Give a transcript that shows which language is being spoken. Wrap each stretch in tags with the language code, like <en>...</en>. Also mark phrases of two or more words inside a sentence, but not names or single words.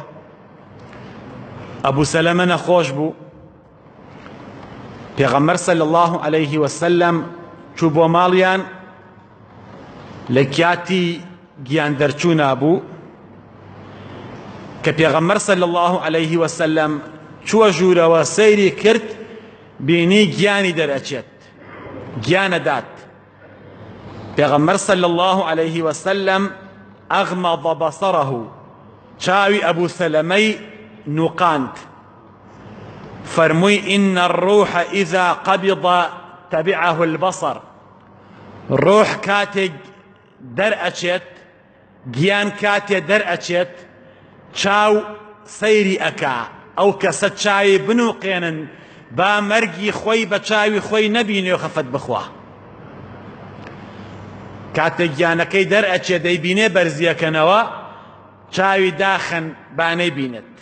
<ckb>ئەبوو سەلەمە نەخۆش بوو، پێغەمبەر</ckb> <ar>صلی الله عليه وسلم</ar> <ckb>چوو بۆ ماڵیان، لە کاتی گیان دەرچوو نابوو کە پێغەمبەر</ckb> <ar>صلی الله عليه وسلم</ar> <ckb>چووە ژوورەوە سەیری کرد، بینی گیانی دەرئەچێت، گیانەدات. پێغەمبەر</ckb> <ar>صلی الله عليه وسلم ئەغمەض بەصەرەه،</ar> <ckb>چاوی ئەبوو سەلەمەی نوقاند. فرمووی</ckb> <ar>إن الروح إذا قبض تبعه البصر،</ar> <ckb>ڕۆح کاتێک دەرئەچێت، گیان کاتێ دەرئەچێت، چاو سەیری ئەکا. ئەو کەسە چاوی بنوقێنن با مەرگی خۆی بە چاوی خۆی نەبینێ و خەفەت بخوا. کاتێک گیانەکەی دەرئەچێت دەیبینێ بەرزیەکەنەوە، چاوی داخەن با نەیبینێت.</ckb>